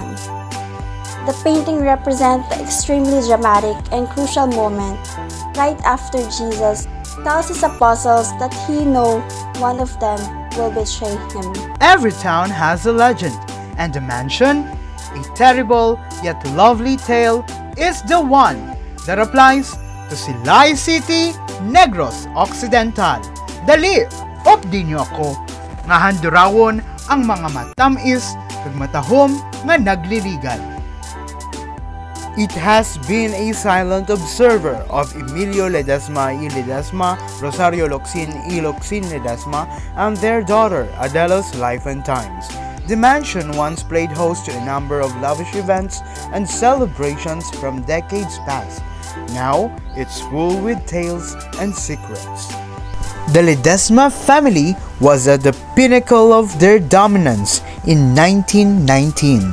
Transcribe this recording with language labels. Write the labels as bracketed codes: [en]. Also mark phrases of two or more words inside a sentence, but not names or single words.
[en] The painting represents the extremely dramatic and crucial moment right after Jesus tells his apostles that he knows one of them will betray him. Every town has a legend, and the mansion, a terrible yet lovely tale, is the one that applies to Silay City, Negros Occidental. [hil] Dali, updi niyo ako, nga handurawon ang mga matamis kag matahom nga nagliligal. [en] It has been a silent observer of Emilio Ledesma y Ledesma, Rosario Locsin y Locsin Ledesma, and their daughter Adela's life and times. The mansion once played host to a number of lavish events and celebrations from decades past. Now, it's full with tales and secrets. The Ledesma family was at the pinnacle of their dominance in 1919.